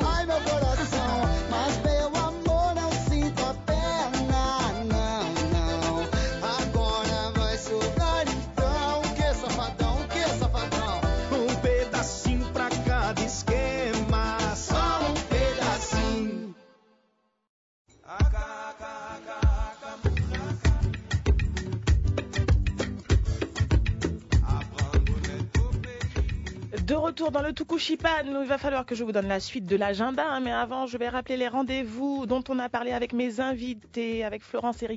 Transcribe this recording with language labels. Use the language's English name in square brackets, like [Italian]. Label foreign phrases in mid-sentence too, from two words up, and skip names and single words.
[Portuguese] ai meu coração, mas meu amor não sinta pena, não, não. Agora vai sobrar então. O que, safadão? O que, safadão? Um pedacinho pra cada esquema, só um pedacinho. [French] De retour dans le Tukushipan, il va falloir que je vous donne la suite de l'agenda, hein, mais avant je vais rappeler les rendez-vous dont on a parlé avec mes invités, avec Florence et Riquel.